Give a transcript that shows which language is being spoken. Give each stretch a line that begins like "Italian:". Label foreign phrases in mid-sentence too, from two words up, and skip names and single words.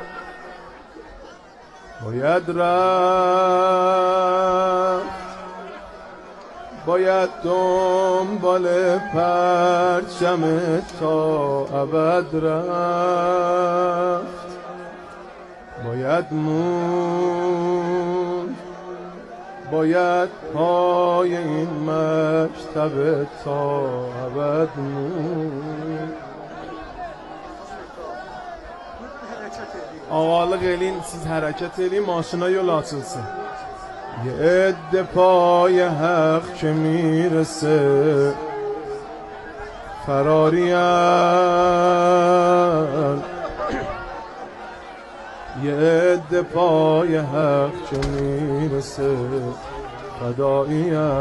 Persian: باید رفت، باید دنبال پرچم تا ابد رفت، باید موند، باید پای این مکتب تا ابد موند.
Azerbaijani: آقا قیلین siz hareket edin, maşına yol açılsın.
Persian: یه عده پای حق که میرسه فرارین، یه عده پای حق که میرسه فدایین.